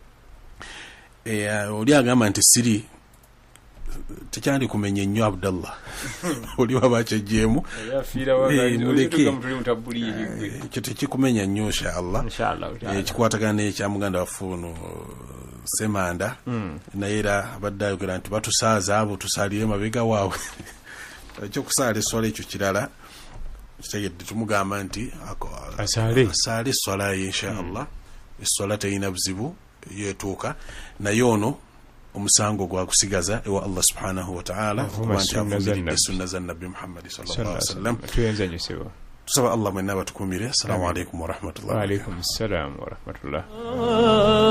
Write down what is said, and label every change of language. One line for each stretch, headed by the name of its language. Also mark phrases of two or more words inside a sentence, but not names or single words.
Ganda: Oli agamba nti siri tekyandi kumenya nnyo Abdallah oli waba kyejjeemu muleke ekyo tekikumenya nnyo inshallah kikwatagana n'ekya muganda waffe ono Semanda naye era abadde ayogera nti batusaaza abo tusalire mabega waabwe ekyokusaala eswala ekyo kirala kitegedde tumugamba nti asaale eswala ye inshallah. Eswala terina buzibu yeetuuka naye ono omusango gwakusigaza ewa Allah
Arabic: سبحانه وتعالى
Ganda: kubanti avumiridde sunna za Nabbi Muhammad
Arabic: صلى الله عليه وسلم.
Ganda: tusaba Allah mwenna batukumire.
Arabic: السلام عليكم ورحمة الله. وعليكم السلام ورحمة الله.